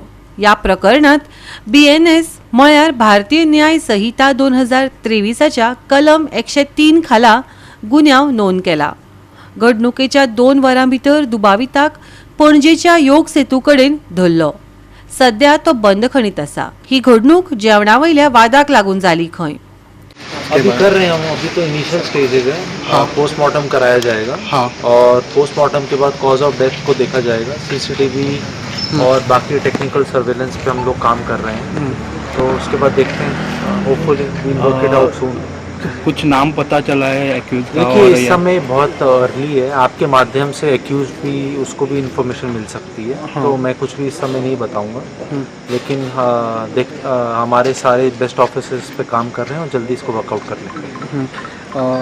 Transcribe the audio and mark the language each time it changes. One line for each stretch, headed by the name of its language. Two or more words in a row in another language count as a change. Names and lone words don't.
Konkani: ह्या प्रकरणांत BNS म्हळ्यार भारतीय न्याय संहिता 2023च्या कलम 103 खाला गुन्यांव नोंद केला. घडणुकेच्या 2 वरां भितर दुबाविताक पणजेच्या योग सेतू कडेन धरलो. सध्या तो बंदखणीत आसा. ही घडणूक जेवणावयल्या वादाक लागून जाली खंय.
Hindi: अभी कर रहे हैं हम, अभी तो
English: initial stages
Hindi: है. हाँ. पोस्टमार्टम कराया जाएगा. हाँ. और पोस्टमार्टम के बाद
English: cause of death
Hindi: को देखा जाएगा. CCTV और बाकी
English: technical surveillance
Hindi: पे हम लोग काम कर रहे हैं. तो उसके बाद देखते हैं.
English: Hopefully we will work it out soon.
Hindi: कुछ नाम पता चला है एक्यूज का? देखिए और इस या समय बहुत अर्ली है, आपके माध्यम से एक्यूज भी उसको भी इन्फॉर्मेशन मिल सकती है। हाँ। तो मैं कुछ भी इस समय नहीं बताऊंगा, लेकिन हमारे सारे
English: best officers
Hindi: पे काम कर रहे हैं और जल्दी इसको वर्कआउट कर लेंगे।